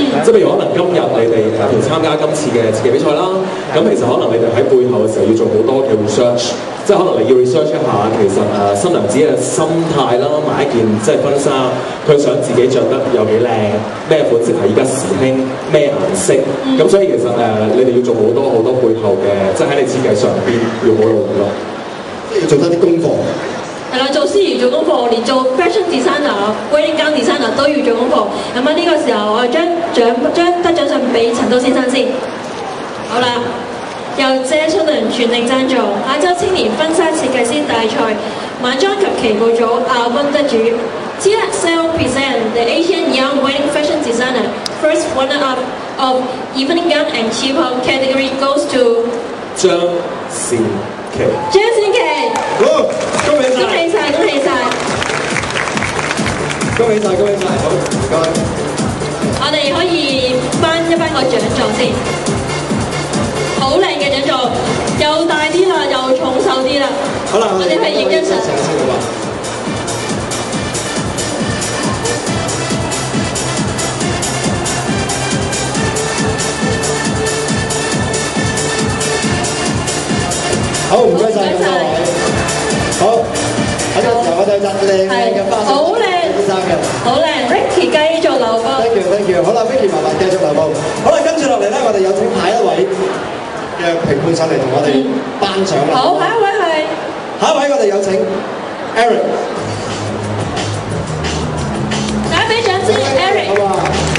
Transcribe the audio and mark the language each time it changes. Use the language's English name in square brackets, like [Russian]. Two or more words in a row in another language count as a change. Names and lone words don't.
[Cantonese] 即係譬如可能今日你哋譬如參加今次嘅設計比賽啦，咁其實可能你哋喺背後嘅時候要做好多嘅 research， 即係可能你要 research 一下其實新娘子嘅心態啦，買一件即係婚紗，佢想自己着得有幾靚，咩款式係而家時興，咩顏色，咁所以其實你哋要做好多好多背後嘅，即係喺你設計上邊要好努力咯，要做多啲功課。係啦，做司儀做功課，連做 [English] fashion designer、 wedding gown designer [Cantonese] 都要做功課。咁啊，呢個時候我哋將得獎信俾陳刀先生先。好啦，由謝瑞麟全力贊助亞洲青年婚紗設計師大賽晚裝及旗袍組亞軍得主 [English] TSL present the Asian Young Wedding Fashion Designer first runner-up of evening gown and cheap-out category goes to [Cantonese] 張善琪。張善琪。好，恭喜晒！恭喜晒！恭喜晒！恭喜晒！恭喜晒！好，唔該。我哋可以頒一頒個獎狀先，好靚嘅獎狀，又大啲啦，又重手啲啦。好啦，我哋係認真上。先好嘛。好，唔該晒咁多位。好，喺呢個時候我哋就靚嘅花式好靚先生嘅。好靚 ，Ricky 繼續留步。 [English] Thank you，Thank you。 [Cantonese] 好啦 ，Vicky 麻煩繼續留步。好啦，跟住落嚟咧，我哋有請下一位嘅評判上嚟同我哋頒獎啦。好，下一位係。下一位我哋有請 Eric。大家俾掌聲 ，Eric。好嘛。